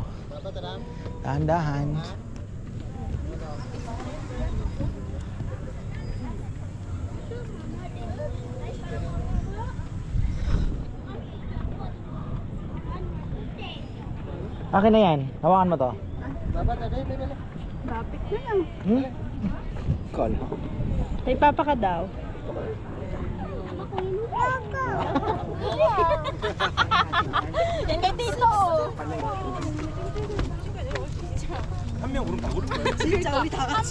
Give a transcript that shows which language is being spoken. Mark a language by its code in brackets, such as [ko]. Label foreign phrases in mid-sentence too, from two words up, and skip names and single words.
[tl] Dahan-dahan. Akin na yan. Hawakan mo to. Lapit na lang. Call. Kay Papa ka daw. Yan kay Tito. [ko] 한명 오르면 다 오를 거야. 진짜 우리 다 같이.